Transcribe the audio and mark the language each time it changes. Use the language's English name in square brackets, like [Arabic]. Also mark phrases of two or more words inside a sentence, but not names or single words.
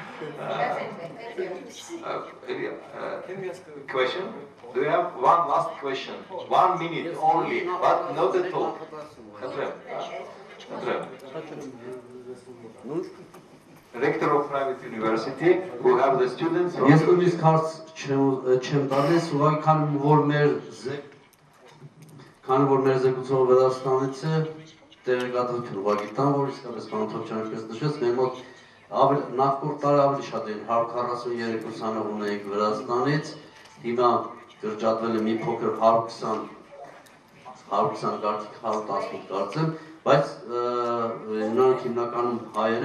[English] Can we ask a Question? Do you have one last question? 1 minute only, but not at all. Rector of private university, who have the students. [Armenian] Ես նույնիսկ հարց չեմ տալիս, ուղղակի քանի որ մեր զեկուցողը Վրաստանից է, տեղեկատվություն ուղղակի տան, որ իսկապես բանոթոչյանը պես նշեց, մեր մոտ նախորդ տարի ավելի շատ էին 143 ուսանող ունեինք Վրաստանից, հիմա կրճատվել է մի փոքր 120 գարդիկ 118 կարծեմ, բայց նրանք հիմնականում հայեր